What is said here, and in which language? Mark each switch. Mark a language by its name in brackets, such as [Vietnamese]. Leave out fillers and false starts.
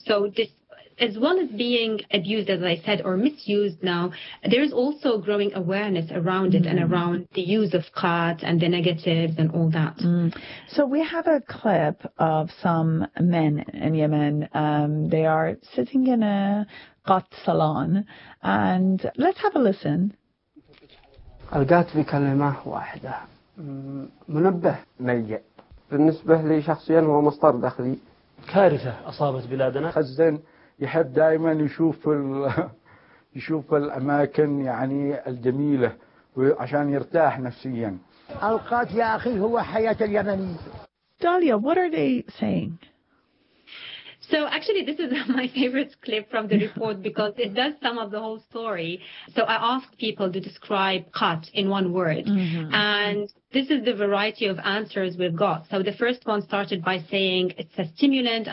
[English] So this, as well as being abused, as I said, or misused now, there's also growing awareness around it and around the use of khat and the negatives and all that. Mm. So we have a clip of some men in Yemen. They are sitting in a khat salon. And let's have a listen. [Arabic] الغات بكلمة واحدة منبه نيء بالنسبة لي شخصيا هو مصدر دخلي كارثة أصابت بلادنا خزن يحب دائما يشوف الأماكن يعني الجميلة عشان يرتاح نفسيا الغات يا أخي هو حياة اليمني [English] داليا, what are they saying? So actually, this is my favorite clip from the report because it does sum up the whole story. So I asked people to describe khat in one word. Mm-hmm. And this is the variety of answers we've got. So the first one started by saying it's a stimulant.